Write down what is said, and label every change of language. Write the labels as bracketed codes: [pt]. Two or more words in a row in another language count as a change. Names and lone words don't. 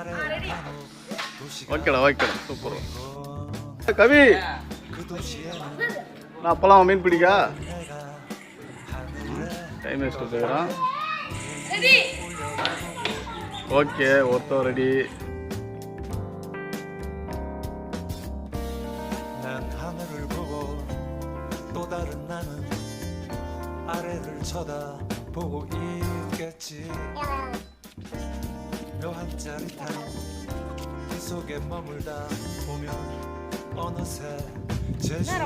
[ta] ஓகேடா ஓகேடா, சூப்பர். கவி நான் போலாம் மீன் பிடிக்கா? [en] time waste [ta] போயிடும். ஓகே, ஒருத்தன் ரெடி. [ko] 아래를 쳐다보고 있겠지. 묘한 짜릿한 그 속에 머물다 보면 어느새 제주